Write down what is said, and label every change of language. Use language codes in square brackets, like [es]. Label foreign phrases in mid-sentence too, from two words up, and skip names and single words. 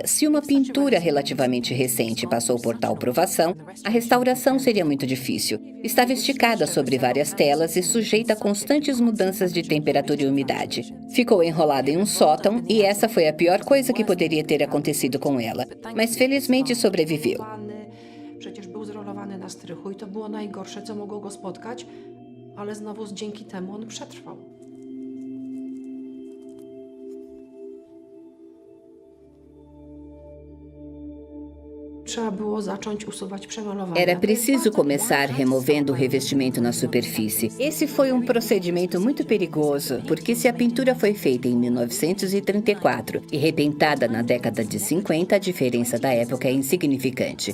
[pt] Se uma pintura relativamente recente passou por tal provação, a restauração seria muito difícil. Estava esticada sobre várias telas e sujeita a constantes mudanças de temperatura e umidade. Ficou enrolada em um sótão e essa foi a pior coisa que poderia ter acontecido com ela. Mas felizmente sobreviveu. [pl] Przecież był zrolowany na strychu i to było najgorsze, co mogło go spotkać, ale znowu dzięki temu on przetrwał. [pt] Era preciso começar removendo o revestimento na superfície. Esse foi um procedimento muito perigoso, porque se a pintura foi feita em 1934 e repintada na década de 50, a diferença da época é insignificante.